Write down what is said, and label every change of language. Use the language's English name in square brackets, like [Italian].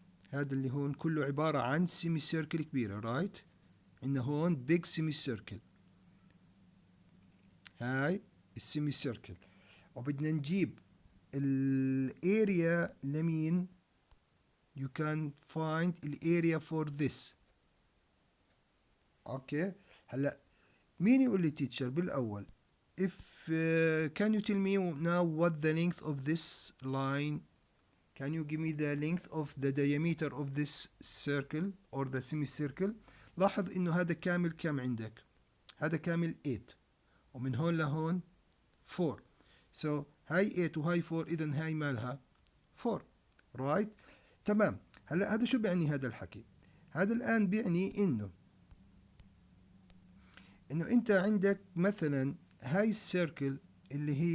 [Arabic] هذا اللي هون كله عبارة عن سيمي سيركل كبيرة، رايت؟ عندنا هون بيج سيمي سيركل، هاي السيمي سيركل، وبدنا نجيب الاريا لمين؟ [English] you can find [Arabic] الاريا for this. اوكي، هلا مين يقول لي تيتشر بالأول [English] if can you tell me now what the length of this line, can you give me the length of the diameter of this circle or the semicircle. [Arabic] لاحظ انه هذا كامل كم عندك؟ هذا كامل 8 ومن هون لهون 4. so هاي 8 وهاي 4، اذا هاي مالها 4، right؟ تمام. هلا هذا شو بيعني هذا الحكي؟ هذا الآن بيعني انه انت عندك مثلا هاي السيركل اللي